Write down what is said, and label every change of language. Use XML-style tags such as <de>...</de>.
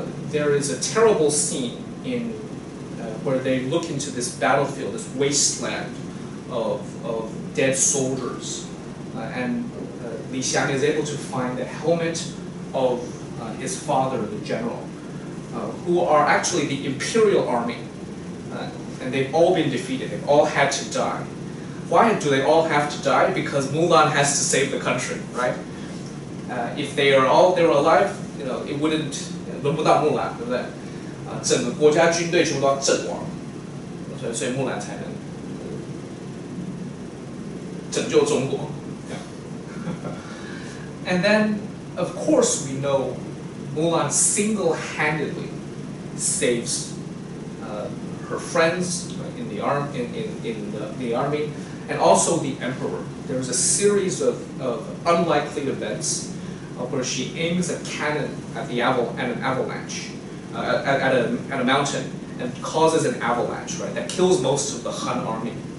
<en>There is a terrible scene where they look into this battlefield, this wasteland of dead soldiers, and Li Xiang is able to find the helmet of his father, the general, who are actually the imperial army, and they've all been defeated. They've all had to die. Why do they all have to die? Because Mulan has to save the country, right? If they were alive, it wouldn't.</en> <zh>轮不到木兰，对不对？整个国家军队全部都要阵亡，所以木兰才能拯救中国。</zh> <en>And then, of course, we know Mulan single-handedly saves her friends in the army, and also the emperor. There's a series of unlikely events where she aims a cannon at an avalanche, at a mountain, and causes an avalanche, right? That kills most of the Han army.</en>